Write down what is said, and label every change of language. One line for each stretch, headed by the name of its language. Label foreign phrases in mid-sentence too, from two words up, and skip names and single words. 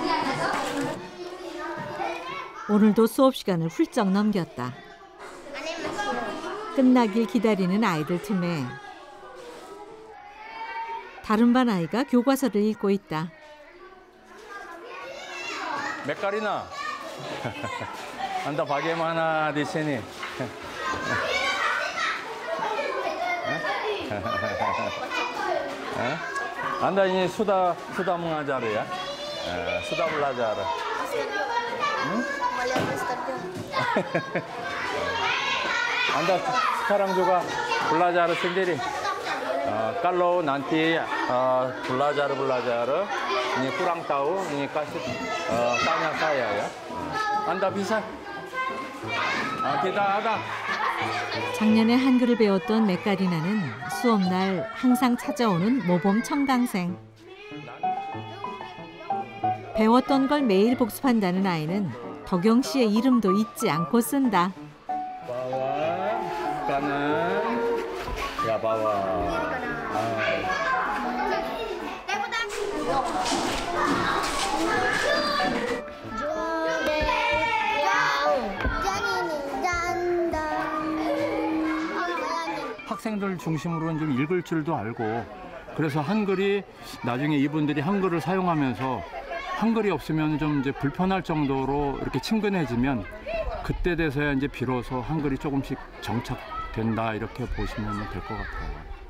Korean: 오늘도 수업 시간을 훌쩍 넘겼다. 끝나길 기다리는 아이들 틈에 다른 반 아이가 교과서를 읽고 있다. 메카리나.
Indonesian: Anda bagaimana di sini? Anda ini sudah mengajar ya? Sudah belajar. Anda sekarang juga belajar sendiri. Kalau nanti belajar ini kurang tahu, ini kasih tanya saya ya. Anda bisa? Kita ada.
Korean: 작년에 한글을 배웠던 메카리나는 수업날 항상 찾아오는 모범 청강생. 배웠던 걸 매일 복습한다는 아이는 덕영 씨의 이름도 잊지 않고 쓴다.
Indonesian: Bawah, kanan, ya bawah.
Korean: 학생들 중심으로는 좀 읽을 줄도 알고 그래서 한글이 나중에 이분들이 한글을 사용하면서 한글이 없으면 좀 이제 불편할 정도로 이렇게 친근해지면 그때 돼서야 이제 비로소 한글이 조금씩 정착된다 이렇게 보시면 될 것 같아요.